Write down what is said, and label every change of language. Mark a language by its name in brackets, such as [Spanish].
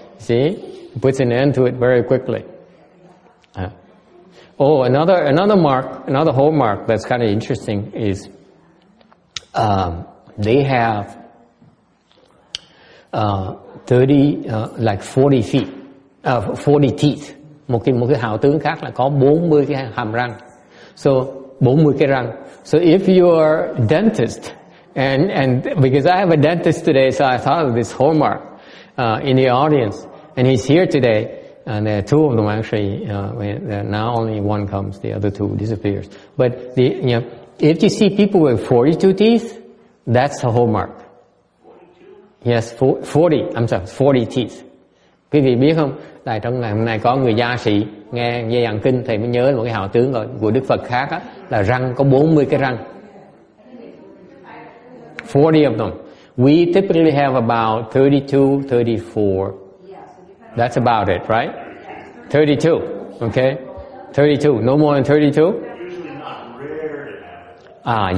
[English] See, puts an end to it very quickly. Another mark, another hallmark that's kind of interesting is they have 40 feet, 40 teeth. [Vietnamese] Một cái hào tướng khác là có 40 cái hàm răng. So 40 cái răng. [English] So if you're a dentist, and because I have a dentist today, so I thought of this hallmark in the audience, and he's here today. And there are two of them actually. Now only one comes, the other two disappears. But if you see people with 42 teeth, that's a hallmark. 42? Yes, 40. I'm sorry, 40 teeth. [Vietnamese] Quý vị biết không? Tại trong ngày hôm nay có người gia sĩ nghe giảng kinh thầy mới nhớ một cái hào tướng của Đức Phật khác á, là răng có 40 cái răng. [English] 40 of them. We typically have about 32, 34. That's about it, right? 32, okay? 32, no more than 32? Usually not, rare to have it.